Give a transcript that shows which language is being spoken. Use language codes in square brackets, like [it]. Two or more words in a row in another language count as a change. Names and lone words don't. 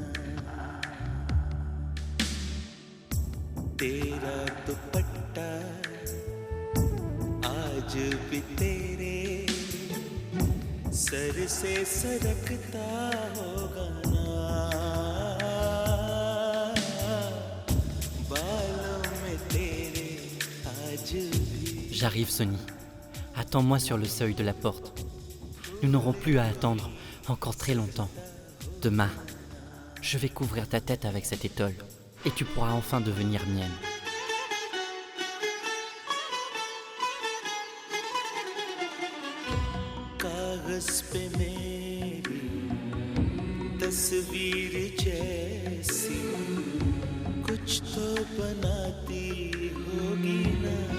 [hi] तेरा दुपट्टा आज भी तेरे सर से सरकता होगा ना बालों में तेरे आज भी [fr] J'arrive, Sunny. Attends-moi sur le seuil de la porte. Nous n'aurons plus à attendre encore très longtemps. Demain, je vais couvrir ta tête avec cette étole et tu pourras enfin devenir mienne. [hi] कागज पे मेरी तस्वीर जैसी कुछ तो बनाती होगी ना